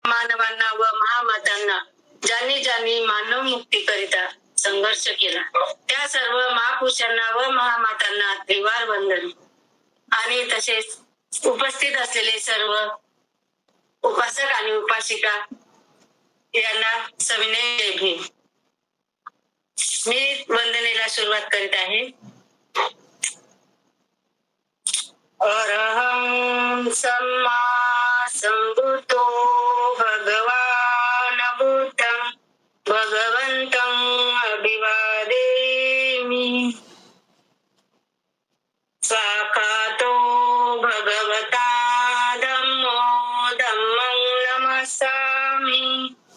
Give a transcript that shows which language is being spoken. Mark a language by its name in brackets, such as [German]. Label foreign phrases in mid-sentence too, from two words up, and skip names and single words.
[Marathi] मानवांना व महामातांना ज्यांनी ज्यांनी मानव मुक्तीकरिता संघर्ष केला त्या सर्व महापुरुषांना व महामातांना त्रिवार वंदन. आणि तसेच उपस्थित असलेले सर्व उपासक आणि उपासिका यांना सविनय जय भीम. मी वंदनेला सुरुवात करीत आहे. [Pali] अरहं सम्मा संबुद्धो भगवान बुद्धं भगवन्तं अभिवादेमि. स्वाखातो भगवता धम्मो धम्मं नमस्सामि.